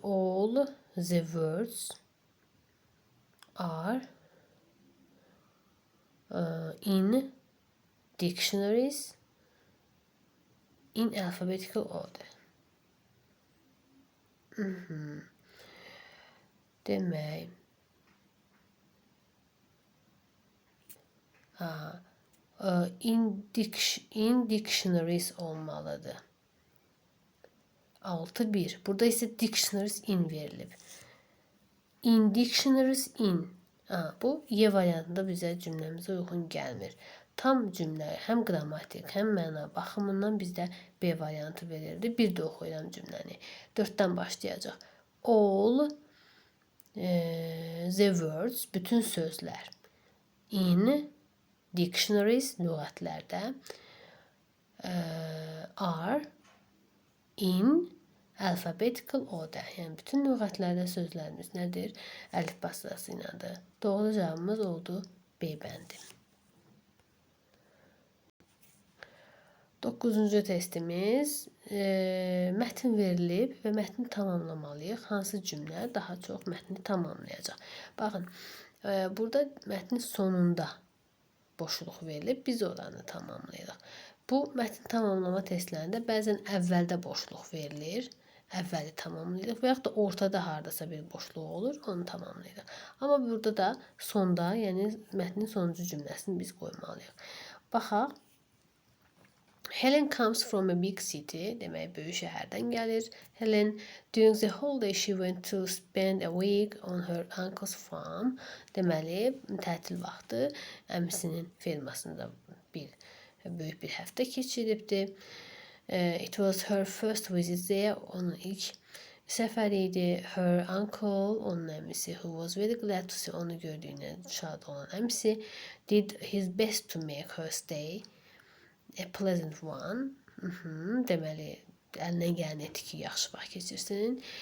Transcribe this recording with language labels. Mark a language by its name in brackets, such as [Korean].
[English] All the words are in dictionaries in alphabetical order. [Azerbaijani] Demək, in dictionaries olmalıdır. 6-1. Burada isə dictionaries in verilib. In dictionaries in. Bu Y variantında bizə cümləmizə uyğun gəlmir. Tam cümlə həm qrammatik, həm məna baxımından bizdə B variantı verildi. Bir də oxuyuram cümləni. 4-dən başlayacaq. [English] All the words, [Azerbaijani] bütün sözlər [English] in dictionaries, [Azerbaijani] lüğətlərdə [English] are in alphabetical order. [Azerbaijani] Yəni bütün lüğətlərdə sözlərimiz nədir? Əlifba sırasıyladır. Doğru cavabımız oldu B bəndi. 9-cu testimiz mətn verilib və mətni tamamlamalıyıq. Hansı cümlə daha çox mətni tamamlayacaq? Baxın, burada mətnin sonunda boşluq verilib, biz oranı tamamlayırıq. Bu mətn tamamlama testlərində bəzən əvvəldə boşluq verilir. Əvvəli tamamlayırıq və yaxud da ortada hardasa bir boşluq olur, onu tamamlayırıq. Amma burada da sonda, yəni mətnin sonuncu cümləsini biz qoymalıyıq. Baxaq. [English] Helen comes from a big city, [Azerbaijani] demək böyük şəhərdən gəlir. [English] Helen, during the holiday she went to spend a week on her uncle's farm. [Azerbaijani] Deməli, tətil vaxtı əmisinin fermasında böyük bir həftə keçiribdi. [English] It was her first visit there. [Azerbaijani] Onun ilk səfəri idi. [English] Her uncle, [Azerbaijani] onun əmisi, [English] who was very glad to see, [Azerbaijani] onu gördüyünə şad olan əmisi, [English] did his best to make her stay a pleasant one. [Azerbaijani] Deməli, əlinə gələn etdi ki, yaxşı vaxt keçirsin.